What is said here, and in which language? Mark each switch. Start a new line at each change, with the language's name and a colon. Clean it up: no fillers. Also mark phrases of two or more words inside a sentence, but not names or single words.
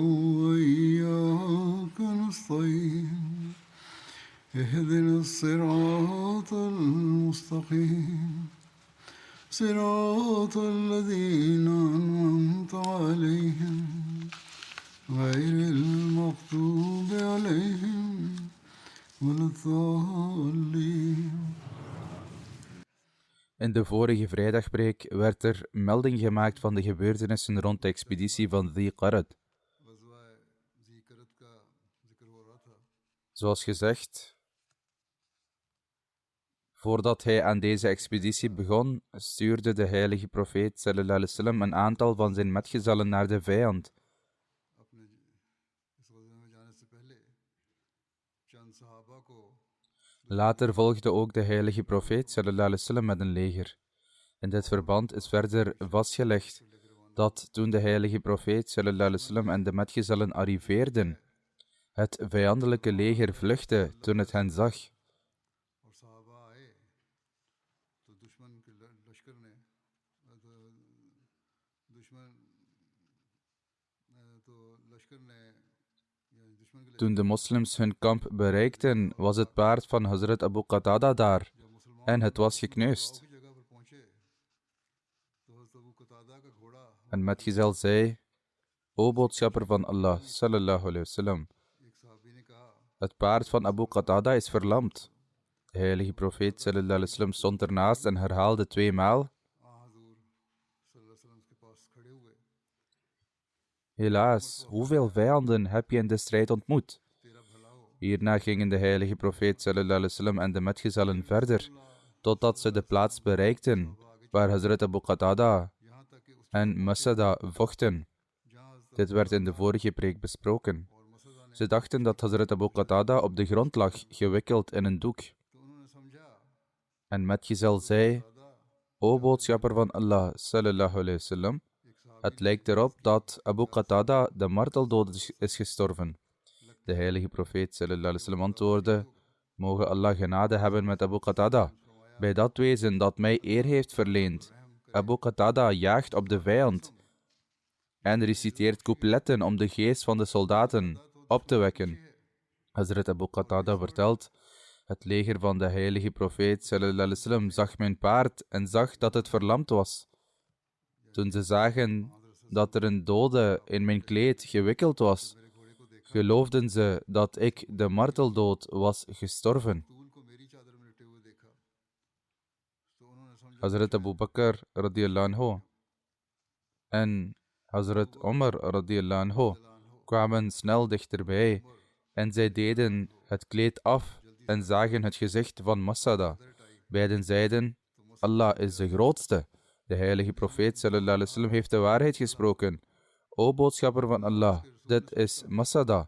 Arabic: وإياك نستعين اهدنا الصراط المستقيم صراط الذين أنعمت عليهم غير المغضوب عليهم ولا الضالين.
Dutch: In de vorige vrijdagpreek werd er melding gemaakt van de gebeurtenissen rond de expeditie van Dhi Qarad. Zoals gezegd, voordat hij aan deze expeditie begon, stuurde de heilige profeet
Arabic: صلى الله عليه وسلم
Dutch: een aantal van zijn metgezellen naar de vijand. Later volgde ook de heilige profeet
Arabic: صلى الله عليه وسلم
Dutch: met een leger. In dit verband is verder vastgelegd dat toen de heilige profeet
Arabic: صلى الله عليه وسلم
Dutch: en de metgezellen arriveerden, het vijandelijke leger vluchtte toen het hen zag. Toen de moslims hun kamp bereikten, was het paard van Hazrat Abu Qatada daar en het was gekneusd. En metgezel zei: O boodschapper van Allah,
Arabic: صلى الله عليه وسلم,
Dutch: het paard van Abu Qatada is verlamd. De heilige profeet
Arabic: صلى الله عليه وسلم
Dutch: stond ernaast en herhaalde 2 maal: Helaas, hoeveel vijanden heb je in de strijd ontmoet? Hierna gingen de heilige profeet
Arabic: صلى الله عليه وسلم
Dutch: en de metgezellen verder, totdat ze de plaats bereikten waar Hazrat Abu Qatada en Masada vochten. Dit werd in de vorige preek besproken. Ze dachten dat Hazrat Abu Qatada op de grond lag, gewikkeld in een doek. En metgezel zei: O boodschapper van Allah,
Arabic: صلى الله عليه وسلم,
Dutch: het lijkt erop dat Abu Qatada de marteldood is gestorven. De heilige profeet
Arabic: صلى الله عليه وسلم
Dutch: antwoordde: Mogen Allah genade hebben met Abu Qatada, bij dat wezen dat mij eer heeft verleend. Abu Qatada jaagt op de vijand en reciteert coupletten om de geest van de soldaten op te wekken. Hazrat Abu Qatada vertelt: Het leger van de heilige profeet
Arabic: صلى الله عليه وسلم
Dutch: zag mijn paard en zag dat het verlamd was. Toen ze zagen dat er een dode in mijn kleed gewikkeld was, geloofden ze dat ik de marteldood was gestorven. Hazrat Abu Bakr
Arabic: رضي الله عنه
Dutch: en Hazrat Omar
Arabic: رضي الله عنه
Dutch: kwamen snel dichterbij en zij deden het kleed af en zagen het gezicht van Masada. Beiden zeiden: Allah is de grootste. De heilige profeet
Arabic: صلى الله عليه وسلم
Dutch: heeft de waarheid gesproken. O boodschapper van Allah, dit is Masada.